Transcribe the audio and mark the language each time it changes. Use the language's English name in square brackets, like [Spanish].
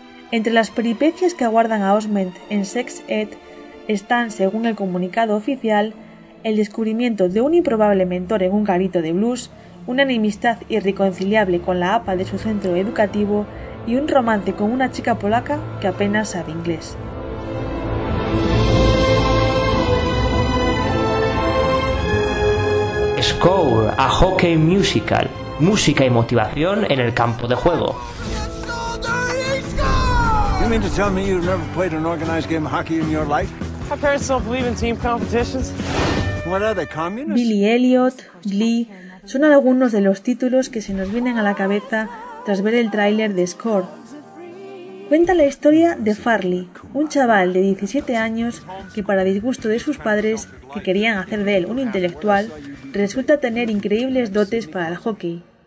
[Spanish] Entre las peripecias que aguardan a Osment en Sex Ed están, según el comunicado oficial, el descubrimiento de un improbable mentor en un garito de blues, una enemistad irreconciliable con la APA de su centro educativo y un romance con una chica polaca que apenas sabe inglés. Score a Hockey Musical, música y motivación en el campo de juego. [English] You mean to tell me you've never played an organized game of hockey in your life? My parents don't believe in team competitions. What are they, communists? [Spanish] Billy Elliot, Glee, son algunos de los títulos que se nos vienen a la cabeza tras ver el tráiler de Score. Cuenta la historia de Farley, un chaval de 17 años que, para disgusto de sus padres, que querían hacer de él un intelectual, resulta tener increíbles dotes para el hockey.